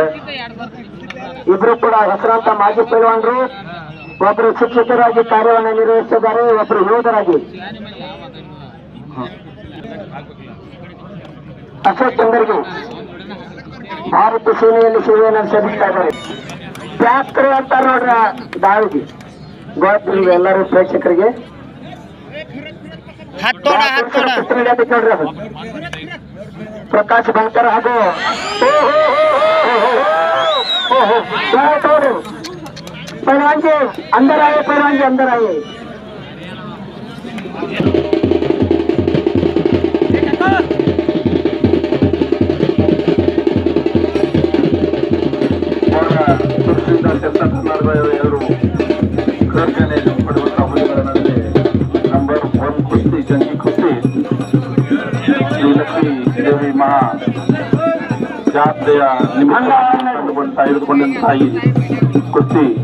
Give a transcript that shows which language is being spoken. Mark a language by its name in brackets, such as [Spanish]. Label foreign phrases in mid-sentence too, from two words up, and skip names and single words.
[Kannada] ಇಬ್ರು ಕೂಡ ಹೆಸರಾಂತ ಮಾಜಿ ಪೈಲ್ವಾನರು, ಒಬ್ಬರು ಶಿಕ್ಷಕರಾಗಿ ಕಾರ್ಯವನ್ನು ನಿರ್ವಹಿಸಿದ್ದಾರೆ, ಒಬ್ಬರು ಯೋಧರಾಗಿ ಅಶೋಕ್ ಚಂದರ್ಗಿ ಭಾರತ ಸೇನೆಯಲ್ಲಿ ಸೇವೆಯನ್ನು ಸಲ್ಲಿಸ್ತಾ ಇದ್ದಾರೆ. ಬ್ಯಾಕ್ರಿ ಅಂತಾರ ನೋಡ್ರ ದಾಳಿಗೆ ಗೊತ್ತಿಲ್ಲ ಎಲ್ಲರೂ ಪ್ರೇಕ್ಷಕರಿಗೆ. [Marathi] हात तोडा हात तोडा [Kannada] ನೋಡ್ರಿ ಅದು ಪ್ರಕಾಶ್ ಬಂಕರ್ ಹಾಗೂ [Hindi] पहलवान जी अंदर आए, पहलवान जी अंदर आए. [Kannada] ಎರಡು ಗರ್ಜನೆ ಪಡುವಂತಹ ಹುಲಿಗಳ ನಡುವೆ ನಂಬರ್ 1 ಕುಸ್ತಿ ಜಂಗಿ ಕುಸ್ತಿ ಶ್ರೀಲಕ್ಷ್ಮೀ ದೇವಿ ಮಹಾ ಜಾತ್ರೆಯ ನಿಮಿತ್ತ ತೆಗೆದುಕೊಂಡಂತಹ ಈ ಕುಸ್ತಿ